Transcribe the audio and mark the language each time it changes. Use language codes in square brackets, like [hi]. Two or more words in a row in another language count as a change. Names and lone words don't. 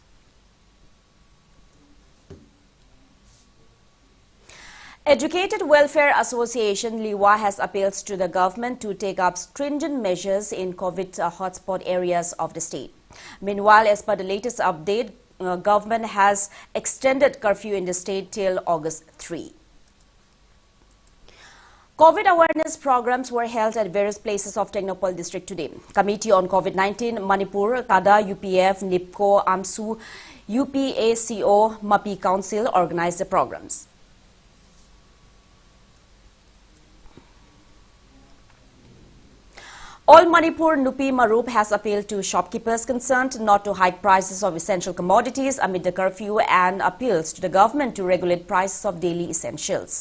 [en] Educated Welfare Association Liwa has appealed to the government to take up stringent measures in COVID hotspot areas of the state. Meanwhile, as per the latest update, government has extended curfew in the state till August 3. COVID awareness programs were held at various places of Technopole district today. Committee on COVID-19, Manipur, Kada, UPF, NIPCO, AMSU, UPACO, MAPI Council organized the programs. All Manipur Nupi Marup has appealed to shopkeepers concerned not to hike prices of essential commodities amid the curfew and appeals to the government to regulate prices of daily essentials.